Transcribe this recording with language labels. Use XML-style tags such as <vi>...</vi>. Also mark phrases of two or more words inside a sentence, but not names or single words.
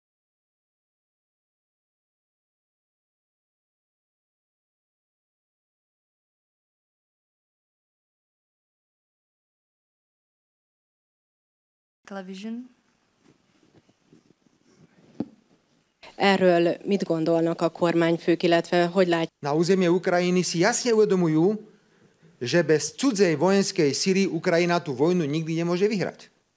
<hu>Television. Erről mit gondolnak a kormányfők, illetve hogy látják?</hu> <sk>Na územie Ukrajiny si jasne uvedomujú, že bez cudzej vojenskej sily Ukrajina tú vojnu nikdy nemôže vyhrať.</sk>